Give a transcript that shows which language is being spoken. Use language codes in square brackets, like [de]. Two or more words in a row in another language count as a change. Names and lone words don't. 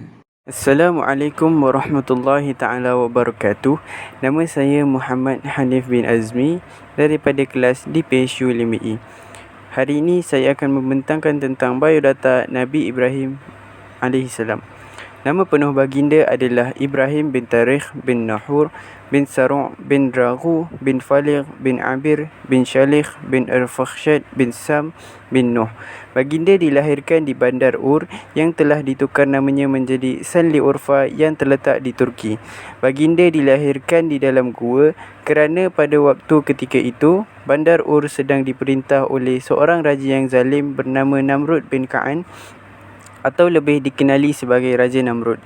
[ar] السلام عليكم ورحمة الله تعالى وبركاته. [ms] Nama saya Muhammad Hanif bin Azmi daripada kelas di PSU LMI. Hari ini saya akan membentangkan tentang biodata Nabi Ibrahim AS. Nama penuh baginda adalah Ibrahim bin Tarikh bin Nahur bin Saru' bin Raghu bin Faligh bin Abir bin Shalikh bin Arfakhshad bin Sam bin Nuh. Baginda dilahirkan di Bandar Ur yang telah ditukar namanya menjadi Sanli Urfa yang terletak di Turki. Baginda dilahirkan di dalam gua kerana pada waktu ketika itu Bandar Ur sedang diperintah oleh seorang raja yang zalim bernama Namrud bin Ka'an, atau lebih dikenali sebagai Raja Namrud.